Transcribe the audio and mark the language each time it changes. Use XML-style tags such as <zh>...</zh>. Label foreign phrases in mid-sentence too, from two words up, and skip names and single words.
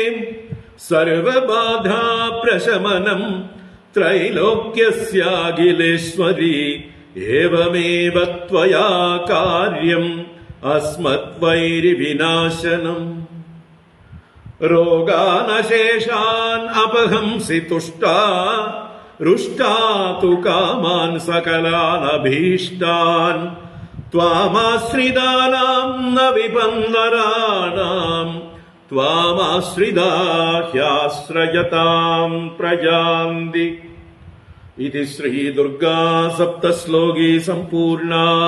<sa>സർവബാധാപ്രശമനം ത്രൈലോക്യസ്യാഖിലേശ്വരി ഏവമേവ ത്വയാ കാര്യം അസ്മദ്വൈരിവിനാശനം. രോഗാനശേഷാൻ അപഹംസി തുഷ്ടാ रुष्टातु कामान् सकलानभीष्टान् त्वामाश्रितानां न विपन्नराणां त्वामाश्रिता ह्याश्रयतां प्रजान्ति। इति श्री दुर्गा सप्तश्लोकी सम्पूर्णा।</sa>